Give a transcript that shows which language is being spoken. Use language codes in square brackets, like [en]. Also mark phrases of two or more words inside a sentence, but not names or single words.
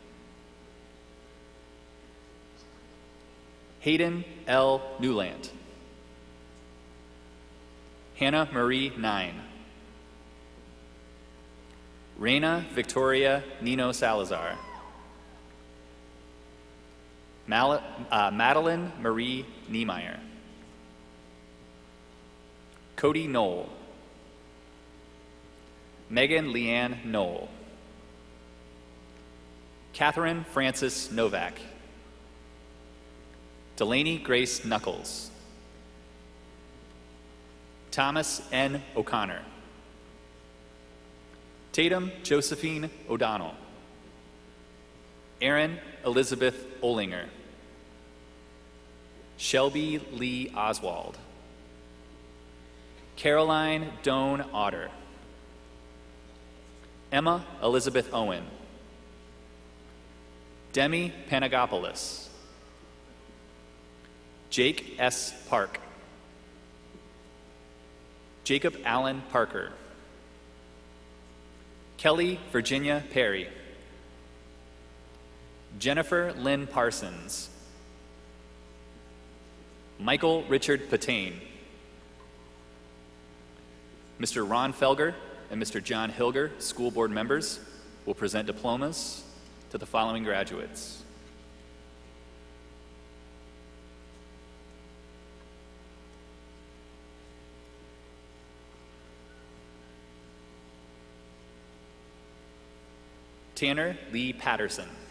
[en] Hayden L. Newland. Hannah Marie Nine. Reina Victoria Nino Salazar. Madeline Marie Niemeyer. Cody Knoll. Megan Leanne Knoll. Catherine Frances Novak. Delaney Grace Knuckles. Thomas N. O'Connor. Tatum Josephine O'Donnell. Erin Elizabeth Olinger. Shelby Lee Oswald. Caroline Doan Otter. Emma Elizabeth Owen. Demi Panagopoulos. Jake S. Park. Jacob Allen Parker. Kelly Virginia Perry. Jennifer Lynn Parsons. Michael Richard Patain. Mr. Ron Felger and Mr. John Hilger, school board members, will present diplomas to the following graduates. Tanner Lee Patterson.